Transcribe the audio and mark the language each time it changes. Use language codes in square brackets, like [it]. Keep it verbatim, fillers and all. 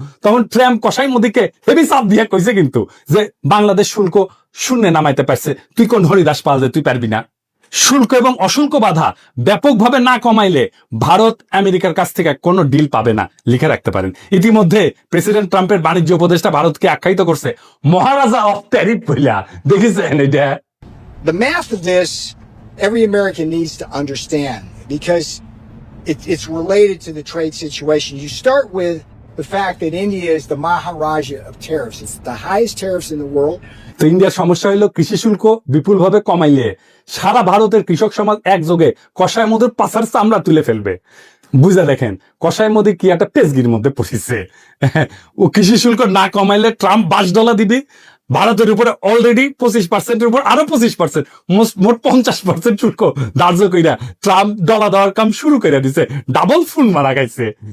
[bn] তখন ট্রাম্প কসাই মোদিকে হেভি চাপ দিয়ে কইছে কিন্তু যে বাংলাদেশ শুল্ক শূন্য নামাইতে পারছে, তুই কোন হরিদাস পাল যে তুই পারবি না। শুল্ক এবং অশুল্ক বাধা ব্যাপকভাবে না কমাইলে ভারত আমেরিকার কাছ থেকে কোনো ডিল পাবে না, লিখে রাখতে পারেন। ইতিমধ্যে প্রেসিডেন্ট ট্রাম্পের বাণিজ্য উপদেষ্টা ভারতকে আখ্যায়িত করছে [en] maharaja of tariff [bn] বইলা, দেখেছেন এটা? [en] The math of this every American needs to understand because it, it's related to the trade situation. You start with the fact that India is the Maharaja of tariffs. It's the highest tariffs in the world. [bn] তো ইন্ডিয়ার সমস্যা হইল কৃষি শুল্ক বিপুলভাবে কমাইলে সারা ভারতের কৃষক সমাজ একযোগে কসাই মোদির পাছার চামড়া তুলে ফেলবে। বুঝা দেখেন কসাই মোদি কি একটা পেজগির মধ্যে পড়েছে। ও কৃষি শুল্ক না কমাইলে ট্রাম্প বাইশ ডলার দিবি, ভারতের উপরে অলরেডি পঁচিশ পার্সেন্টের উপর আরো পঁচিশ পার্সেন্ট মোট পঞ্চাশ পার্সেন্ট শুল্ক ধার্য কইরা ট্রাম্প ডলা দেওয়ার কাম শুরু করে দিছে, ডাবল ফুল মারা গেছে।